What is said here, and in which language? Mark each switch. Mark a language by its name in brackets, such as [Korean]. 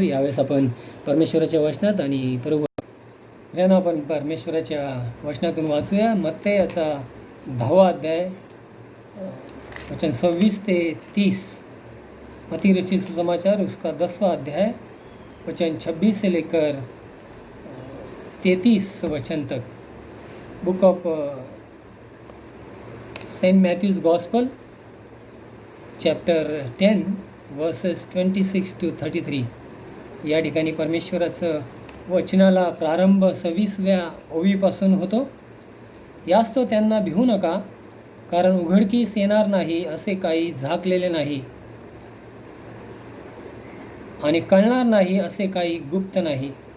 [Marathi] यावेळेस आपण परमेश्वराच्या वचनात आणि प्रभू आपण परमेश्वराच्या वचनातून वाचूया. मत्तेयाचा 10वा अध्याय वचन 26 ते 30, [Hindi] मत्ती रचित सुसमाचार उसका 10वां अध्याय वचन 26 से लेकर 33 वचन तक. [English] Book of saint Matthew's gospel chapter 10 verses 26 to 33. [Marathi] या ठिकाणी परमेश्वराचं वचनाला प्रारंभ 26व्या ओवीपासून होतो. यास्तव त्यांना भिवू नका, कारण उघडकीस येणार नाही असे काही झाकलेले नाही आणि कळणार नाही असे काही गुप्त नाही.